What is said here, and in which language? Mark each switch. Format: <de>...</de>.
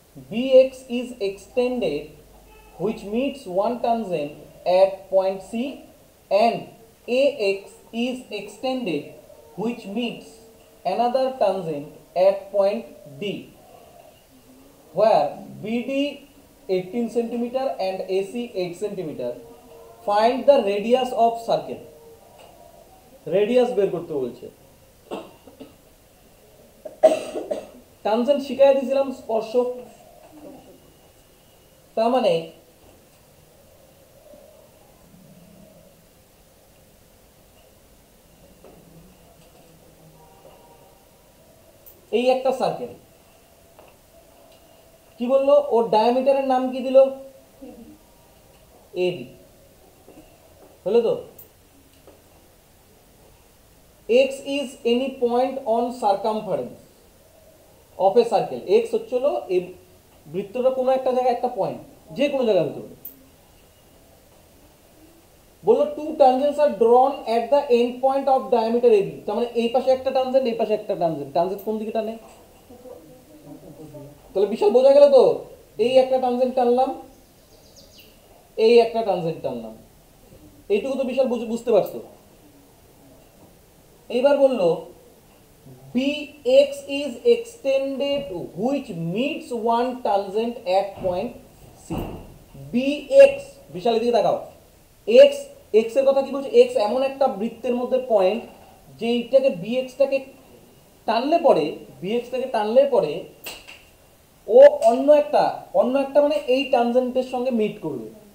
<en>BX is extended which meets one tangent at point C and AX is extended which meets another tangent at point D, where BD 18 cm and AC 8 cm. Find the radius of circle.</en> <bn>Radius বের করতে বলছে। Tangent শিখাই দিয়েছিলাম স্পর্শক, তার মানে এই একটা সার্কেল, কি বললো ওর ডায়ামিটারের নাম কি দিল এবি, হলো তো?</bn> <en>x is any point on circumference of a circle.</en> <bn>x হচ্ছে হলো এই বৃত্তটা কোনো একটা জায়গায় একটা পয়েন্ট, যে কোনো জায়গায় হতে পারে। বললো</bn> <en>two tangents are drawn at the end point of diameter AB,</en> <bn>তার মানে এই পাশে একটা ট্যানজেন্ট এই পাশে একটা ট্যানজেন্ট, ট্যানজেন্ট কোন দিকে টানে? তাহলে বিশাল বোঝা গেল তো, এই একটা ট্যানজেন্ট টানলাম, এই একটা ট্যানজেন্ট টানলাম, এইটুকু তো বিশাল বুঝতে পারছো। এইবার বললো</bn> <en>bx is extended which meets one tangent at point C.</en> <bn>bx বিশাল এদিকে তাকাও, x x এর কথা কি বলছে? x এমন একটা বৃত্তের মধ্যে পয়েন্ট যেইটাকে bx টাকে টানলে পরে ও অন্য একটা মানে এই ট্যানজেন্টের সঙ্গে মিট করবে।</bn>